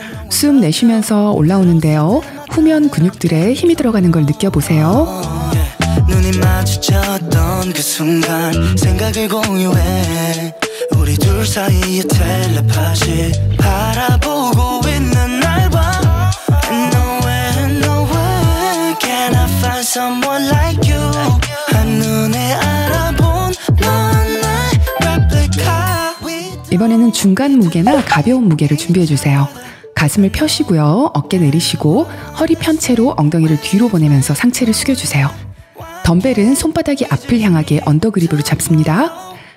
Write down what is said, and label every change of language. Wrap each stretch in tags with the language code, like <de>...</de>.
<ko>숨 내쉬면서 올라오는데요. 후면 근육들에 힘이 들어가는 걸 느껴보세요. 눈이 마주쳤던 그 순간 생각을 공유해 우리 둘 사이의 텔레파시 바라보고 있는 날 봐.</ko> <en>Nowhere can I find someone like you.</en> <ko>한눈에 알아본 넌 나의 replica. 이번에는 중간 무게나 가벼운 무게를 준비해주세요. 가슴을 펴시고요. 어깨 내리시고 허리 편 채로 엉덩이를 뒤로 보내면서 상체를 숙여주세요. 덤벨은 손바닥이 앞을 향하게 언더그립으로 잡습니다.</ko>